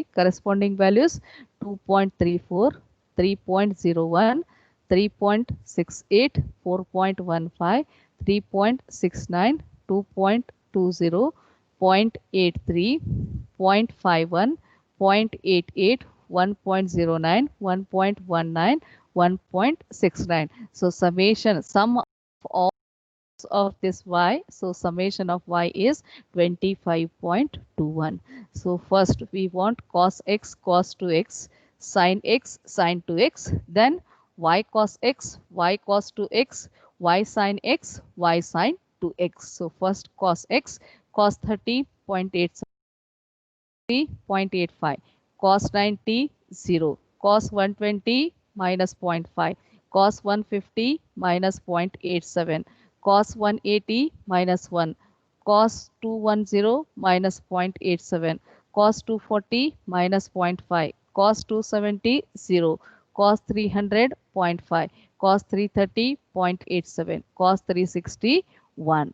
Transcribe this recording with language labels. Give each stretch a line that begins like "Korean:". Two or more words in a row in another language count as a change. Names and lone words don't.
English: Corresponding values 2.34, 3.01, 3.68, 4.15, 3.69, 2.20, 0.83, 0.51, 0.88, 1.09, 1.19, 1.69. So summation, sum of all of this y, so summation of y is 25.21. So first we want cos x cos 2x, sin x sin 2x, then y cos x y cos 2x, y sin x y sin 2x. So first cos x, cos 30.87, 0.85, cos 90 0, cos 120 minus 0.5, cos 150 minus 0.87, cos 180 minus 1, cos 210 minus 0.87, cos 240 minus 0.5, cos 270 0, cos 300 0.5, cos 330 0.87, cos 360 1.